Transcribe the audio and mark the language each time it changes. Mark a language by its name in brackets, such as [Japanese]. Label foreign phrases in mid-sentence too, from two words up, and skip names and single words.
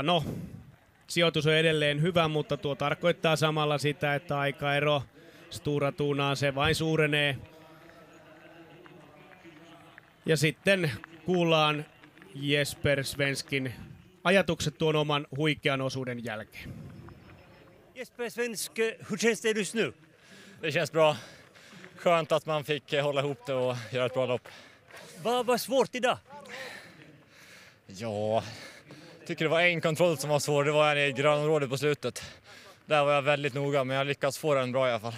[Finnish] No, sijoitus on edelleen hyvä, mutta tuo tarkoittaa samalla sitä, että aikaero Stura Tunaan se vain suurenee. Ja sitten kuullaan Jesper Svenskin ajatukset tuon oman huikean osuuden jälkeen. [Swedish] Jesper Svensk, hur känns det just nu? Det känns bra. Skönt att man fick hålla ihop det och göra ett bra lopp. Vad var svårt idag? Ja, tycker det var en kontroll som var svår. Det var en i grönområdet på slutet. Där var jag väldigt noga, men jag lyckats få den bra i alla fall.